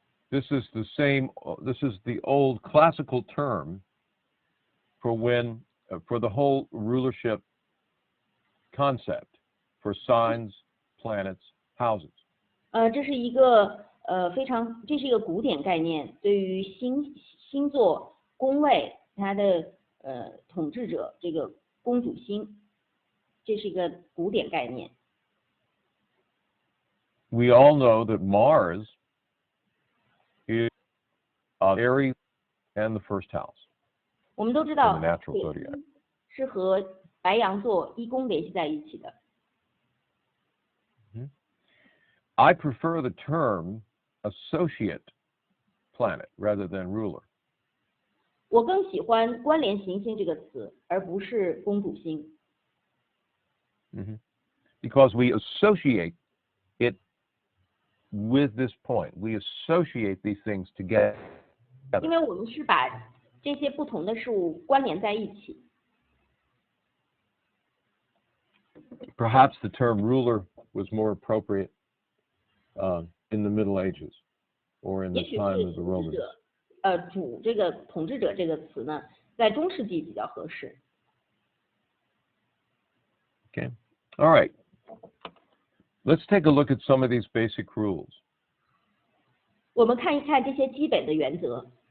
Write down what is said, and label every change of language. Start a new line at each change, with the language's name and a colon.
English: This is the old classical term for the whole rulership concept for signs, planets, houses.
Chinese: 这是一个这是一个古典概念，对于星座、宫位它的统治者这个公主星，这是一个古典概念。
English: We all know that Mars is Aries and the first house.
Chinese: 我们都知道
English: in the natural zodiac.
Chinese: 是和白羊座1宫联系在一起的。
English: I prefer the term associate planet rather than ruler.
Chinese: 我更喜欢关联行星这个词，而不是公主星。
English: Because we associate it with this point. We associate these things together.
Chinese: 因为我们是把这些不同的事物关联在一起。
English: Perhaps the term ruler was more appropriate in the Middle Ages or in the time of the Romans.
Chinese: 这个统治者这个词呢，在中世纪比较合适。
English: Okay. All right. Let's take a look at some of these basic rules.
Chinese: 我们看一看这些基本的原则。